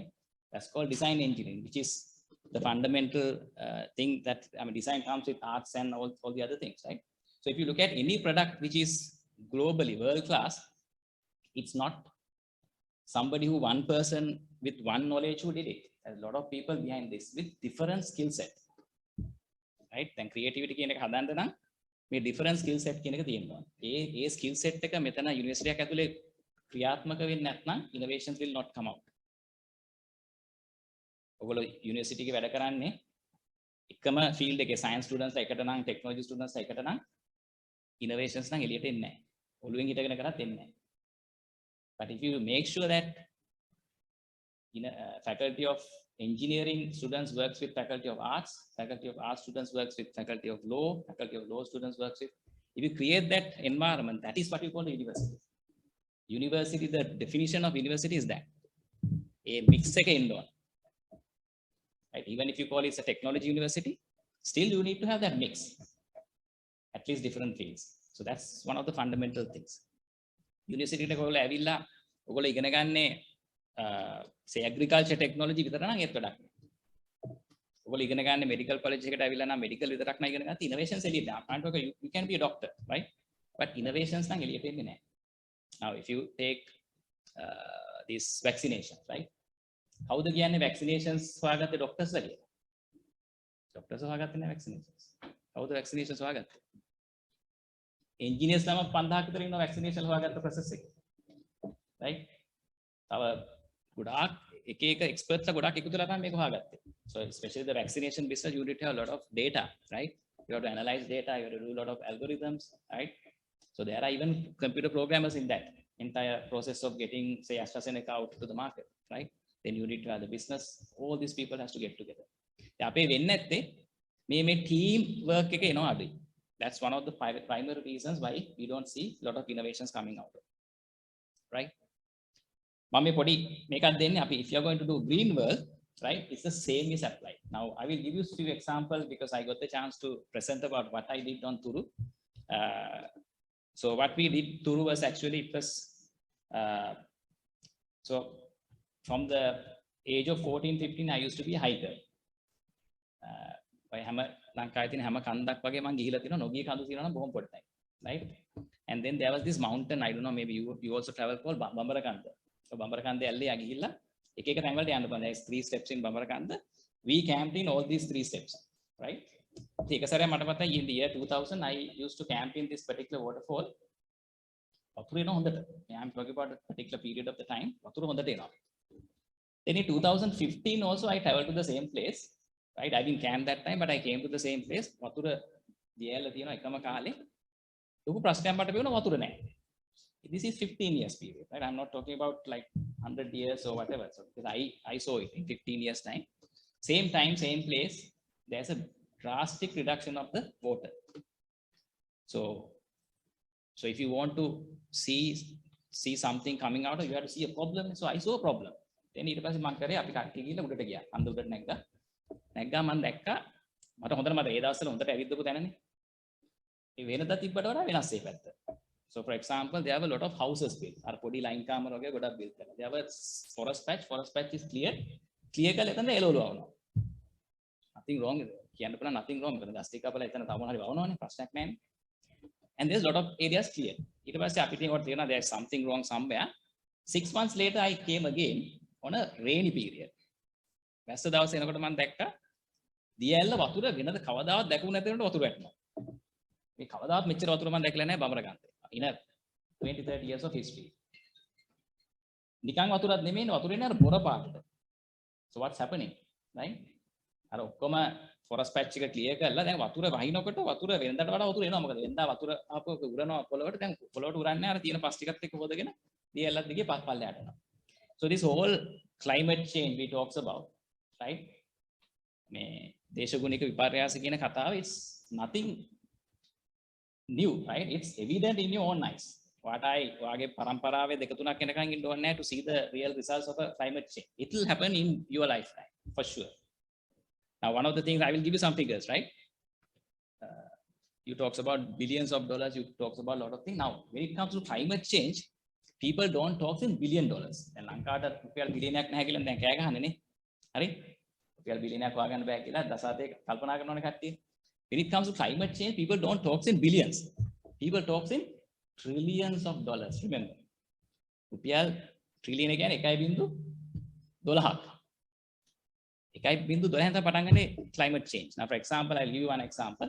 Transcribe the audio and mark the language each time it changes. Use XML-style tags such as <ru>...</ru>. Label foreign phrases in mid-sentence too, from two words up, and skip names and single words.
<en>That's called design engineering, which is the fundamental thing that, I mean, design comes with arts and all the other things, right? So if you look at any product which is globally world class, it's not somebody who one person with one knowledge who did it. There's a lot of people behind this with different skill set, right?</en> <si>Then creativity කියන එක හදන්න නම් මේ</si> <en>different skill set</en> <si>කියන එක තියෙනවා. ඒ</si> <en>skill set</en> <si>එක මෙතන යුනිවර්සිටි එකක් ඇතුලේ ක්‍රියාත්මක වෙන්නේ නැත්නම්</si> <en>innovations will not come out.</en> <si>ඔයගොල්ලෝ යුනිවර්සිටි එකේ වැඩ කරන්නේ එකම ෆීල්ඩ් එකේ</si> <en>science students</en> <si>එකට නම්</si> <en>technology students</en> <si>එකට නම් innovations නම් එළියට එන්නේ නැහැ. ඔළුවෙන් හිටගෙන කරත් එන්නේ නැහැ.</si> <en>But if you make sure that faculty of engineering students works with faculty of arts students works with faculty of law students works with, if you create that environment, that is what you call a university. University, the definition of university is that a mix</en> <si>එක එන්න ඕන.</si> <en>Right? Even if you call it a technology university, still you need to have that mix, at least different fields. So that's one of the fundamental things.</en> <si>University එකට ඔයගොල්ලෝ ඇවිල්ලා ඔයගොල්ලෝ ඉගෙන ගන්නේ</si> <en>say agriculture technology</en> <si>විතර නම් ඒත් වැඩක් නෑ. ඔයගොල්ලෝ ඉගෙන ගන්න</si> <en>medical college</en> <si>එකට ඇවිල්ලා නම් medical විතරක් නෑ ඉගෙන ගන්න.</si> <en>Innovations</en> <si>එළියට ආපන්ට</si> <en>you can be a doctor, right? But innovations</en> <si>නම් එළියට එන්නේ නෑ.</si> <en>Now if you take this vaccination, right?</en> <si>කවුද කියන්නේ vaccinations හොයාගත්තේ doctors ලා කියලා? Doctors හොයාගත්තේ නෑ vaccinations. කවුද vaccinations හොයාගත්තේ? Engineers ළම 5000ක් විතර ඉන්නවා vaccination හොයාගත්ත process එක. Right? තව ගොඩාක් එක experts ලා ගොඩාක් එකතු වෙලා තමයි මේක හොයාගත්තේ.</si> <en>So especially the vaccination business, you need to have a lot of data, right? You have to analyze data, you have to do a lot of algorithms, right? So there are even computer programmers in that entire process of getting, say, AstraZeneca out to the market, right? Then you need to have the business. All these people has to get together.</en> <si>අපේ වෙන්නේ නැත්තේ මේ</si> <en>team work</en> <si>එක එනවා අඩුයි.</si> <en>That's one of the primary reasons why we don't see a lot of innovations coming out, right?</en> <si>මම මේ පොඩි මේකක් දෙන්නේ අපි</si> <en>if you are going to do green world, right, it's the same is applied. Now I will give you a few examples because I got the chance to present about what I did on Turu. So what we did Turu was actually, it was so from the age of 14-15 I used to be a hiker.</en> <si>by හැම ලංකාවේ තියෙන හැම කන්දක් වගේ මම ගිහිලා තිනවා නොගිය කඳු තියෙනවා නම් බොහොම පොඩ්ඩයි,</si> <en>right? And then there was this mountain, I don't know, maybe you also travel, called Bambarakanda.</en> <si>So Bambarakanda ඇල්ලේ ගිහිල්ලා එක එක තැන් වලට යන්න බෑ.</si> <en>There's 3 steps in Bambarakanda. We camped in all these 3 steps, right?</en> <si>ඒක සැරයක් මට මතකයි</si> <en>in the year 2000 I used to camp in this particular waterfall.</en> <si>වතුර එනවා හොඳට.</si> <en>I'm talking about a particular period of the time.</en> <si>වතුර හොඳට එනවා.</si> <en>Then in 2015 also I traveled to the same place, right? I didn't camp that time, but I came to the same place.</en> <si>වතුර දියැල තියෙනවා එකම කාලේ. ලොකු ප්‍රශ්නයක් මට පේනවා වතුර නැහැ.</si> <en>This is 15 years period, right? I'm not talking about like 100 years or whatever. So because I saw it in 15 years time, same time, same place, there's a drastic reduction of the water. So if you want to see something coming out, you have to see a problem. So I saw a problem. Then</en> <si>ඊට පස්සේ මම කරේ අපි කට්ටිය ගිහලා උඩට ගියා. අන්ද උඩට නැග්ගා මම දැක්කා මට හොඳට මතකයි ඒ දවස්වල හොඳට ඇවිද්දපු තැනනේ. ඒ වෙනදා තිබ්බට වඩා වෙනස් ඒ පැත්ත.</si> <en>So for example, there have a lot of houses built.</en> <si>අර පොඩි line කාමර වගේ ගොඩක් built කරලා.</si> <en>There was forest patch is clear</en> <si>කරලා එතන එළවලු වවනවා.</si> <en>Nothing wrong with it.</en> <si>කියන්න පුළුවන්</si> <en>nothing wrong with it.</en> <si>ගස් ටික කපලා එතන තව මොනවා හරි වවනවනේ ප්‍රශ්නයක් නැහැ.</si> <en>And there's a lot of areas clear.</en> <si>ඊට පස්සේ අපිට ඒකට තේරෙනවා</si> <en>there's something wrong somewhere. 6 months later I came again on a rainy period.</en> <si>වැස්ස දවසේ එනකොට මම දැක්කා දියැල්ල වතුර වෙනද කවදාවත් දැකුව නැති වෙනකොට වතුර වැටෙනවා. මේ කවදාවත් මෙච්චර වතුර මම දැකලා නැහැ බඹරකන්තේ.</si> <en>In a 20-30 years of history.</en> <si>නිකන් වතුරක් නෙමෙයිනේ වතුරේ නේ අර බොර පාටට.</si> <en>So what's happening, right?</en> <si>අර ඔක්කොම</si> <en>forest patch</en> <si>එක clear කරලා දැන් වතුර වහිනකොට වතුර වෙනදාට වඩා වතුර එනවා. මොකද වෙනදා වතුර ආපහු උරනවා පොළොවට. දැන් පොළොවට උරන්නේ අර තියෙන පස් ටිකත් එක්ක හොදගෙන දියල්ලත් දිගේ පල්ලයට යනවා.</si> <en>So this whole climate change we talks about, right?</en> <si>මේ දේශගුණික විපර්යාස කියන කතාව</si> <en>is nothing new, right? It's evident in your own eyes.</en> <si>වාගේ පරම්පරාවේ දෙක තුනක් යනකම් ඉන්න ඕනේ</si> <en>to see the real results of a climate change. It will happen in your lifetime for sure. Now, one of the things I will give you some figures, right? You talks about billions of dollars. You talks about a lot of things. Now, when it comes to climate change, people don't talk in $1 billion.</en> <si>දැන් ලංකාවට රුපියල් බිලියනයක් නැහැ කියලා දැන් කෑ ගහන්නේ නේ. හරි? රුපියල් බිලියනයක් හොයාගන්න බෑ කියලා දසාතේ කල්පනා කරනවනේ කට්ටිය.</si> <en>When it comes to climate change, people don't talk in billions. People talk in trillions of dollars. Remember,</en> <si>රුපියල් ට්‍රිලියන කියන්නේ 1.12ක්. 1.12 තමයි පටන් ගන්නේ</si> <en>climate change. Now, for example, I'll give you one example.</en>